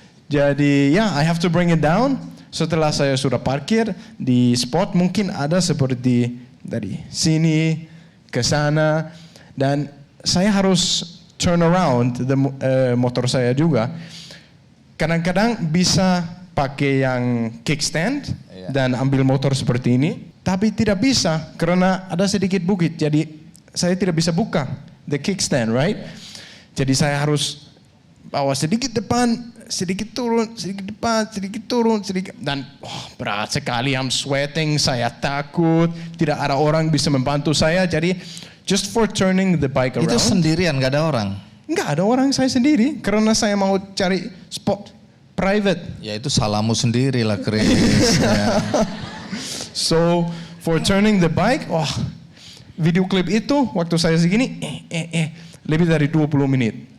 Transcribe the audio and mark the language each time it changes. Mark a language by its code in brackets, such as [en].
[id] Jadi ya, [en] I have to bring it down. [id] Setelah saya sudah parkir di spot, mungkin ada seperti dari sini ke sana. Dan saya harus [en] turn around [id] motor saya juga. Kadang-kadang bisa pakai yang kickstand dan ambil motor seperti ini. Tapi tidak bisa karena ada sedikit bukit. Jadi saya tidak bisa buka [en] the kickstand, right? [id] Jadi saya harus bawa sedikit depan, sedikit turun, sedikit depan, sedikit turun, sedikit. Dan berat sekali, [en] I'm sweating, [id] saya takut. Tidak ada orang bisa membantu saya. Jadi [en] just for turning the bike around. [id] Itu sendirian, gak ada orang? Enggak ada orang, saya sendiri. Karena saya mau cari spot private. Ya itu salahmu sendiri lah, Chris. Ya. [en] So for turning the bike, [id] video klip itu waktu saya segini, lebih dari 20 menit.